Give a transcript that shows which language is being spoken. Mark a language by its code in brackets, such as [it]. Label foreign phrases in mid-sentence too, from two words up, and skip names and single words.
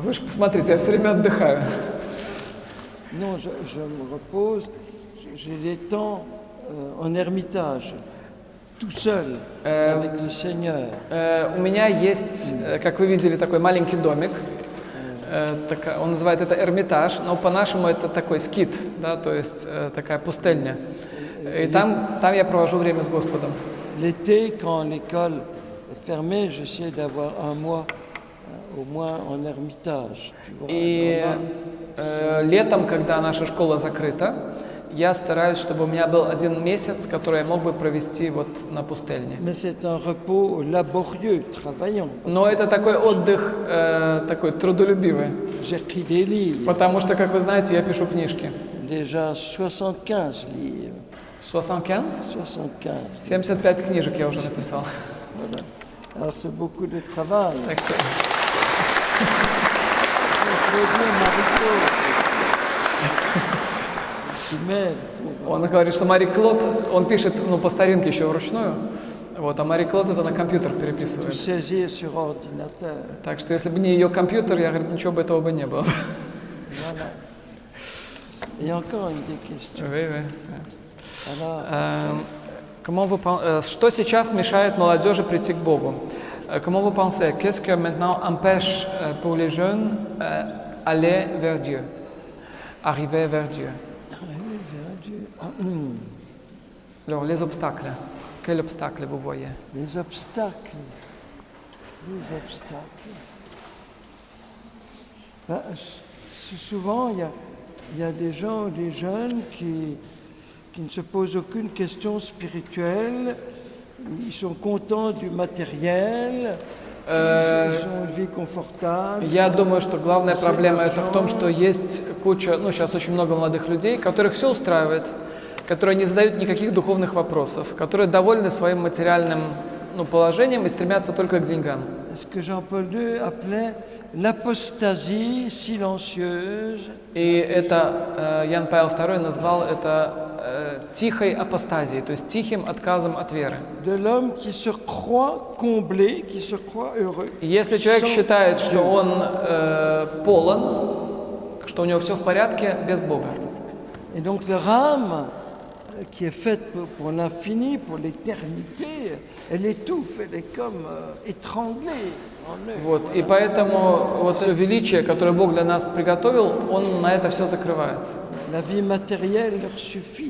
[ru] Вы же посмотрите, я все время отдыхаю. [fr] Non, je me repose. J'ai des temps en ermitage, tout seul, avec le Seigneur. [ru] У меня есть, как вы видели, такой маленький домик. Он называет это Эрмитаж, но по-нашему это такой скит, да, то есть такая пустельня. И там я провожу время с Господом. [fr] L'été, quand l'école est fermée, j'essaie d'avoir un mois au moins en ermitage. Tu vois, [ru] И летом, когда наша школа закрыта, я стараюсь, чтобы у меня был 1 месяц, который я мог бы провести вот на пустельне. [fr] Mais c'est un repos laborieux, travaillant. [ru] Но это такой отдых, такой трудолюбивый, [fr] J'écris des livres, [ru] потому что, как вы знаете, я пишу книжки. [fr] déjà 75 livres. 75? 75. [ru] 75 книжек я уже написал. [fr] Voilà. Alors c'est beaucoup de travail. [ru] Так что... Он говорит, что Мари Клод, он пишет, по старинке еще вручную, вот, а Мари Клод это на компьютер переписывает. [fr] Saisir sur ordinateur. [ru] Так что если бы не ее компьютер, я говорю, ничего бы этого бы не было. [fr] Voilà. Et encore une des questions. Alors, [ru] Что сейчас мешает молодежи прийти к Богу? [fr] Comment vous pensez? Qu'est-ce que maintenant empêche pour les jeunes aller vers Dieu, arriver vers Dieu? arriver vers Dieu. Alors, les obstacles. Quels obstacles vous voyez? Les obstacles. Les obstacles. Ben, souvent, il y a des gens, des jeunes qui ne se posent aucune question spirituelle. Ils sont contents du matériel. Ils ont une vie confortable. [ru] Я думаю, что главная проблема это в том, что есть куча, сейчас очень много молодых людей, которых все устраивает, которые не задают никаких духовных вопросов, которые довольны своим материальным положением и стремятся только к деньгам. [fr] Ce que Jean-Paul II appelait l'apostasie silencieuse. [ru] И это Ян Павел II назвал это тихой апостазией, то есть тихим отказом от веры. [fr] De l'homme qui se croit comblé, qui se croit heureux. [ru] Если человек считает, что он полон, что у него все в порядке без Бога. [fr] Et donc leur âme, qui est faite pour l'infini, pour l'éternité, elle étouffe, elle est comme étranglée en eux. [ru] Вот, и поэтому вот все величие, которое Бог для нас приготовил, Он на это все закрывается. [fr] La vie matérielle leur suffit.